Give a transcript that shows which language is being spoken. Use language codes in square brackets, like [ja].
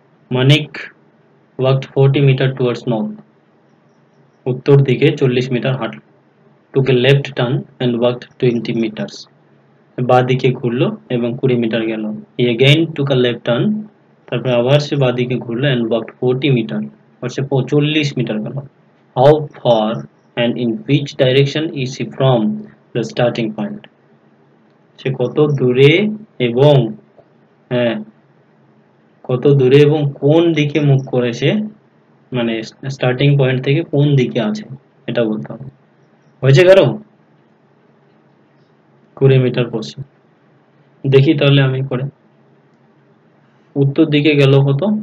[en] Manik walked 40 meter towards north. [bn] উত্তর দিকে 40 metre হাঁটল। [en] took a left turn and walked 20 meters. [bn] বাঁ দিকে ঘুরলো এবং 20 মিটার গেল। [en] he again took a left turn, [bn] তারপরে আবার সে বাঁ দিকে ঘুরলো [en] and walked 40 [bn] metre, আর say 40 metre গেল। [en] how far and in which direction is he from the starting point? [bn] সে কত দূরে এবং হ্যাঁ কত দূরে এবং কোন দিকে মুখ করেছে, মানে স্টার্টিং পয়েন্ট থেকে কোন দিকে আছে এটা বলতে হবে। হয়েছে কারো? 20 মিটার পশ্চিম। দেখি তাহলে আমি করে। উত্তর দিকে গেল কত?